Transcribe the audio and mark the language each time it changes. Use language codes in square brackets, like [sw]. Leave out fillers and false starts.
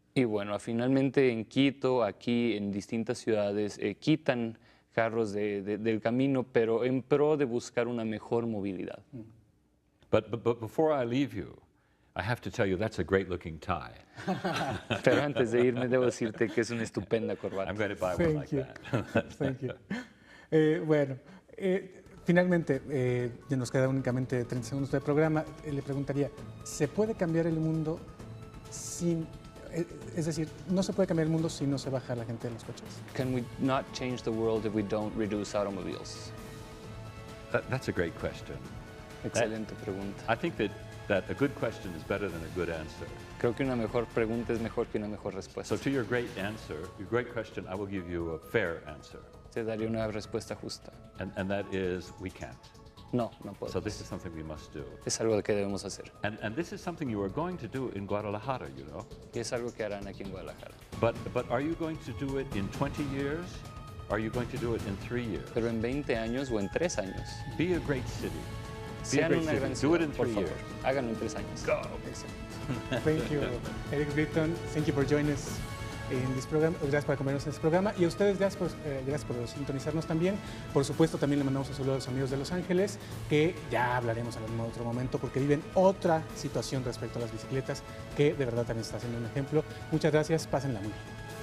[es] Y bueno, finalmente en Quito, aquí en distintas ciudades, quitan carros del camino, pero en pro de buscar una mejor movilidad. [en] But before I leave you, I have to tell you that's a great looking tie. [es] Pero antes de irme debo decirte que es una estupenda corbata. [en] I'm going to buy one like Thank you. that. Thank you. [es] Bueno, finalmente, ya nos queda únicamente 30 segundos de programa. Le preguntaría, ¿se puede cambiar el mundo sin... Es decir, no se puede cambiar el mundo si no se baja la gente de los coches? [en] Can we not change the world if we don't reduce automobiles? That's a great question. [es] Excelente pregunta. [en] I think that a good question is better than a good answer. [es] Creo que una mejor pregunta es mejor que una mejor respuesta. [en] So to your great answer, your great question, I will give you a fair answer. [es] Te daría una respuesta justa. [en] And that is, we can't. [es] No, no puedo. [en] So this is something we must do. [es] Es algo que debemos hacer. [en] And this is something you are going to do in Guadalajara, you know. [es] Y es algo que harán aquí en Guadalajara. [en] But are you going to do it in 20 years? Are you going to do it in 3 years? [es] Pero en 20 años o en 3 años. [en] Be a great city. [es] Sean una gran ciudad, [en] Do it in [es] por [en] 3 [es] favor. [en] years. [es] Háganlo en 3 años. [en] Go. Thank you, Eric Britton. Thank you for joining us in this program. [es] Gracias por acompañarnos en este programa. Y a ustedes, gracias por sintonizarnos también. Por supuesto, también le mandamos un saludo a los amigos de Los Ángeles, que ya hablaremos en otro momento, porque viven otra situación respecto a las bicicletas, que de verdad también está siendo un ejemplo. Muchas gracias, pásenla muy bien.